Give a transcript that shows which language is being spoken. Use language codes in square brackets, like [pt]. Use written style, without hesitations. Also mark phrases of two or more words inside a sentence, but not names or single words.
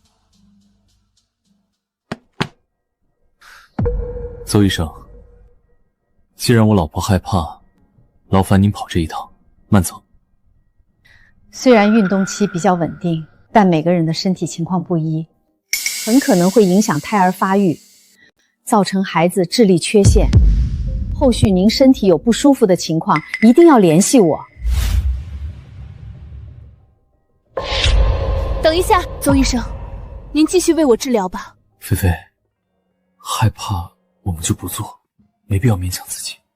[zh] 邹醫生，既然我老婆害怕，勞煩您跑這一趟，慢走。雖然運動期比較穩定，但每個人的身體情況不一，很可能會影響胎兒發育，造成孩子智力缺陷。後續您身體有不舒服的情況，一定要聯繫我。等一下，邹医生，您继续为我治疗吧。菲菲，害怕我们就不做，没必要勉强自己。